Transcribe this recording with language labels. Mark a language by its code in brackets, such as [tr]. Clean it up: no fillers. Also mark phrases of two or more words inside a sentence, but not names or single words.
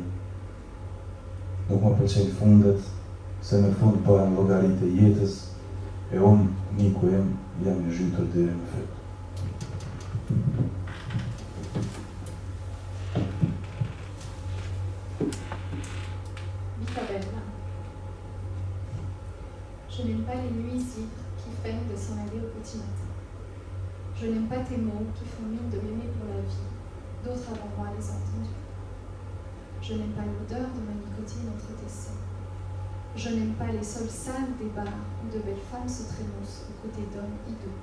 [sq] Nuk më pëlqen fundet, se në fund bëhen llogaritë e jetës, e unë, miku im, jam i zhytur deri në fyt. Bichabella. [fr] Je n'aime pas les nuisibles qui feignent de s'en aller au petit matin. Je n'aime pas tes mots qui font mine de m'aimer pour la vie. D'autres avant moi les ont entendus. Je n'aime pas l'odeur de ma nicotine entre tes seins. Je n'aime pas les sols sales des bars où de belles femmes se trémoussent aux côtés d'hommes hideux.